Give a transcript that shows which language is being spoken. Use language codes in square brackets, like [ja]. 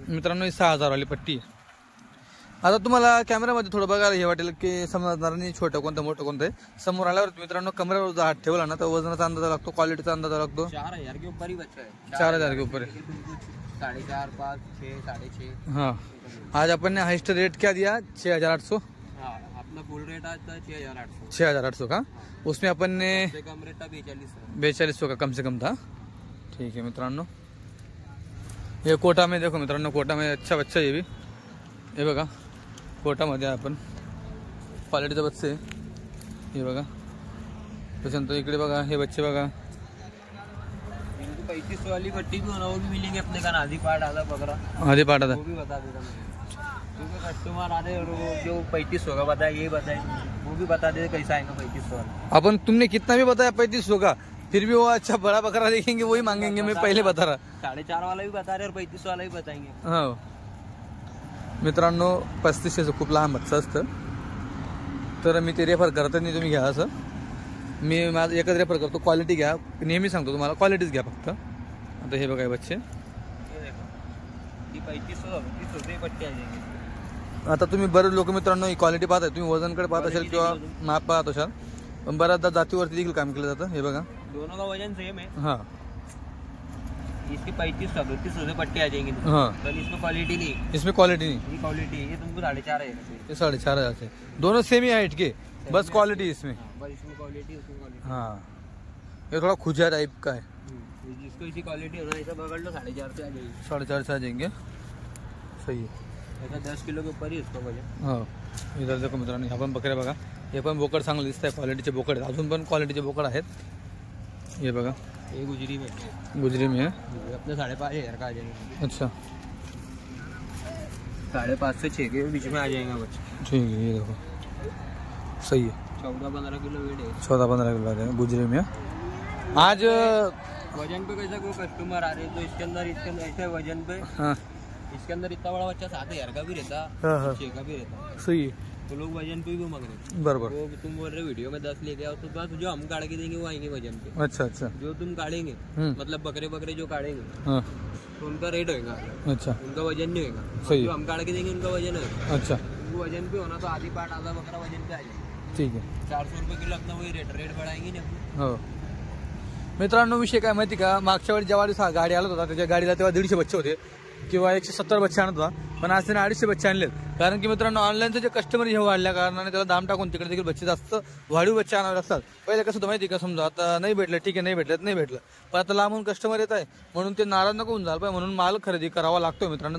[mr] मित्रांनो ही 6,000 वाली पट्टी आहे. आता तुम्हाला कॅमेऱ्यामध्ये थोडं बघायला हे वाटेल की समजणार नाही छोटं कोणतं मोठं कोणतं आहे. समोर आल्यावर मित्रांनो कमरेवर हात ठेवला ना तर वजनाचा अंदाजा लागतो. क्वालिटीचा अंदाजा लागतो. [hi] 4,000 के ऊपर ही बच्चा है. 4,000 के ऊपर है. 4.5, 5, 6, 6.5. हाँ आज अपन ने हाइस्ट रेट क्या दिया? 6,800. हाँ अपना फुल रेट आज था 6,800. 6,800 का. उसमें अपन ने से कम रेट था 4200. 4200 का कम से कम था. ठीक है मित्रांनो. हे कोटा में देखो मित्रांनो कोटा में अच्छा बच्चा ये भी. [mr] हे बघा कोटामध्ये आपण क्वालिटीचे बच्चे हे बघा. त्याच्यानंतर इकडे बघा हे बच्चे बघा. [hi] 3500 वाली पट्टी भी होना वो भी मिलेंगे अपने का. आधी पाट आधा बकरा आधी पाठा वो भी बता देता मैं. क्योंकि कस्टमर आते और वो जो 3500 का बताए ये बताए वो भी बता देते कैसा आएगा 3500 वाला. अपन तुमने कितना भी बताया 3500 का फिर भी वो अच्छा बड़ा बकरा देखेंगे वही मांगेंगे. मैं पहले बता रहा. 4.5 वाला भी बता रहे और 3500 वाला भी बताएंगे. [mr] हो मित्रांनो 3500चं खूप लहान बच्चा असतं तर मी ते रेफर करत नाही. तुम्ही घ्या असं. मी माझं एकच रेफर करतो. क्वालिटी घ्या. नेहमी सांगतो तुम्हाला क्वालिटीच घ्या फक्त. आता हे बघा बच्चे. [hi] ये देखो ये 3500 पट्टी आ जाएंगे. [mr] आता तुम्ही बरेच लोक मित्रांनो ही क्वालिटी पाहताय. तुम्ही वजनकडे पाहत असाल किंवा माप पाहत असाल पण बऱ्याचदा जातीवरती देखील काम केलं जातं. हे बघा [hi] दोनों का वजन सेम है. हां इसकी 3500 से पट्टी आ जाएंगी. हाँ पर इसमें क्वालिटी नहीं. इसमें क्वालिटी नहीं. ये क्वालिटी है. ये तुमको 4.5 है. ये 4,500 से दोनों सेम ही हाइट के बस क्वालिटी इसमें. बस इसमें क्वालिटी उसमें क्वालिटी. हाँ ये थोड़ा खुजा टाइप का है. जिसको इसी क्वालिटी होना ऐसा पकड़ लो 4.5 से आ जाएगी. 4,500 से आ जाएंगे. सही है. ऐसा 10 किलो के ऊपर ही उसका वजन. [mr] हो इधर देखो मित्रांनो ह्या पण बकऱ्या बघा. हे पण बोकड चांगलं दिसत आहे. क्वालिटीचे बोकड आहेत. अजून पण क्वालिटीचे बोकड आहेत. हे बघा [hi] ये गुजरी में गुजरी में है. अपने 5,500 का आ जाएंगे. अच्छा 5.5 से 6 के बीच में आ जाएगा बच्चा. ठीक है. ये देखो सही है. 14-15 किलो वेट है. 14-15 किलो आ जाएगा गुजरी में. आज वजन पे कैसा कोई कस्टमर आ रहे हैं तो इसके अंदर ऐसे वजन पे हाँ इसके अंदर इतना बड़ा बच्चा 7,000 का भी रहता. हाँ 6 का भी रहता. सही है. तो लोग वजन पे भी मांग रहे हैं. [mr] बरोबर. [hi] वो तुम बोल रहे वीडियो में 10 लेके आओ तो बस जो हम काट के देंगे वो आएंगे वजन पे. अच्छा अच्छा. जो तुम काटेंगे मतलब बकरे जो काटेंगे हाँ तो उनका रेट होगा. अच्छा उनका वजन नहीं होगा. सही जो है. हम काट के देंगे उनका वजन होगा. अच्छा वो वजन पे होना तो आधी पाट आधा बकरा वजन पे आ जाएगा. ठीक है. 400 रुपये किलो अपना वही रेट बढ़ाएंगे ना. [mr] हो मित्रांनो विषय काय माहिती का. मागच्या वेळी जेव्हा गाडी आला होता त्याच्या गाडीला तेव्हा 150 बच्चे होते किंवा 170 बच्चे आणत होता. पण आज त्याने 250 बच्चे आणलेत. कारण की मित्रांनो ऑनलाईनचे जे कस्टमर हे वाढल्या कारणाने त्याला दाम टाकून तिकडे देखील बच्चे जास्त वाढीव बच्चे आणावे लागतात. पहिले कसं होतं माहिती का. समजा आता नाही भेटलं ठीक आहे नाही भेटलं पण आता लांबून कस्टमर येत आहे म्हणून ते नाराज नको होऊन झालं पाहिजे. म्हणून माल खरेदी करावा लागतोय मित्रांनो.